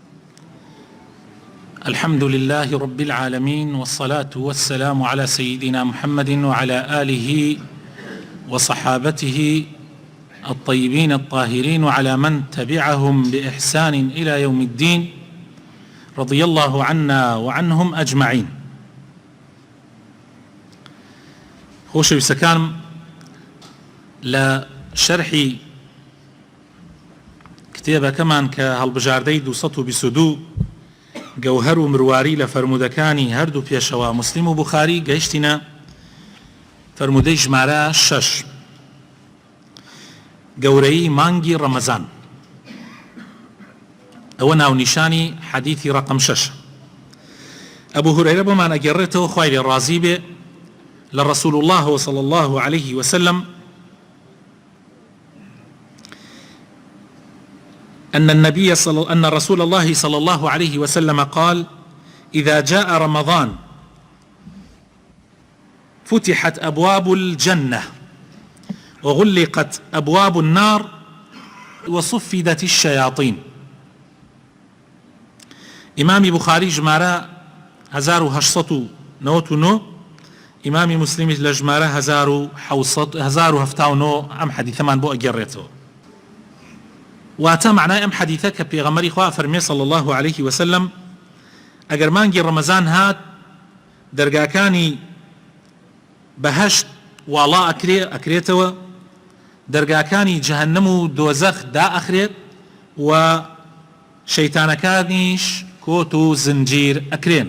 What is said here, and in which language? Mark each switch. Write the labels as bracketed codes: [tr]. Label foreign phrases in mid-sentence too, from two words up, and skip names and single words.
[ar] الحمد لله رب العالمين، والصلاة والسلام على سيدنا محمد وعلى آله وصحابته الطيبين الطاهرين وعلى من تبعهم بإحسان إلى يوم الدين، رضي الله عنا وعنهم أجمعين. [ckb] خۆشەویستەکانم، لە شەرحی کتێبەکەمان کە هەڵبژاردەی 222 گەوهەر و مرواری لە فەرموودەکانی هەردوو پێشەوە موسلیم و بوخاری گەیشتینە فەرموودەی ژمارە 6، گەورەی مانگی ڕەمەزان. ئەوە ناونیشانی حەدیثی ڕقم 6. ئەبوو هورەیرە بۆمان ئەگەڕێتەوە، خوای لێ ڕازی بێ، لە [ar] رسول الله صلى الله عليه وسلم أن رسول الله صلى الله عليه وسلم قال: إذا جاء رمضان فتحت أبواب الجنة وغلقت أبواب النار وصفدت الشياطين. [ckb] إمام بخاري جمارة 1899، إمام مسلم لجمارة 1779. أم حديث من بو أجريته واتە معنای ئەم حەدیثە کە پێغەمبەری خوا فەرمێ [ar] صلی الله عليه وسلم: [ckb] ئەگەر مانگی ڕەمەزان هات، دەرگاکانی بەهەشت واڵا ئەکرێتەوە، دەرگاکانی جەهەنەم و دۆزەخ دائەخرێت، و شەیتانەکانیش کۆت و زنجیر ئەکرێن.